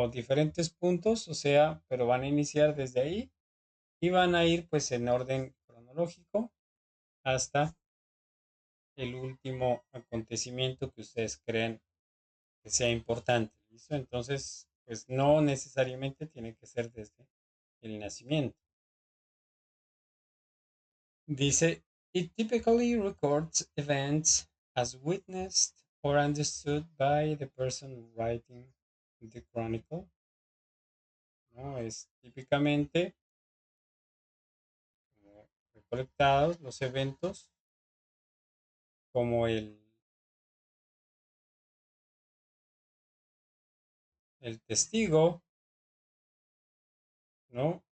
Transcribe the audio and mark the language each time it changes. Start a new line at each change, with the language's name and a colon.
Spanish: O diferentes puntos, o sea, pero van a iniciar desde ahí y van a ir pues en orden cronológico hasta el último acontecimiento que ustedes creen que sea importante, ¿listo? Entonces, pues no necesariamente tiene que ser desde el nacimiento. Dice,
English: it typically records events as witnessed or understood by the person writing the chronicle,
Spanish: ¿no? Es típicamente recolectados los eventos como el testigo, ¿no?